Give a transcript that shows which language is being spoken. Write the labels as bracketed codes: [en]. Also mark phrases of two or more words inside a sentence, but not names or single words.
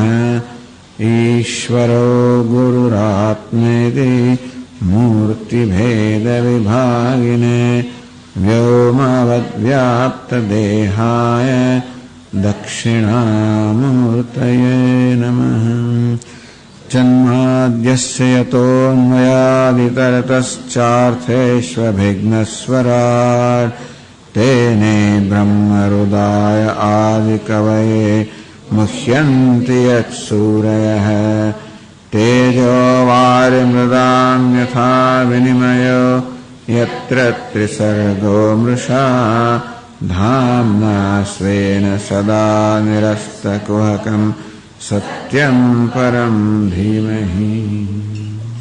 [sa] ઈશ્વરો ગુરુરાત્મેતિ મૂર્તિભેદવિભાગિને વ્યોમવદ્વ્યાપ્તદેહાય દક્ષિણામૂર્તયે નમઃ. જન્માદ્યસ્ય યતોન્મયાદિતરતશ્ચાર્થેષ્વभिघ्नस्वराट् तेने ब्रह्महृदाय आदिकवये मुह्यन्ति यत्सूरयः. तेजो वारिमृदां यथा विनिमयो यत्र त्रिसर्गो मृषा धाम्ना स्वेन सदा निरस्तकुहकम् सत्यं परं धीमहि.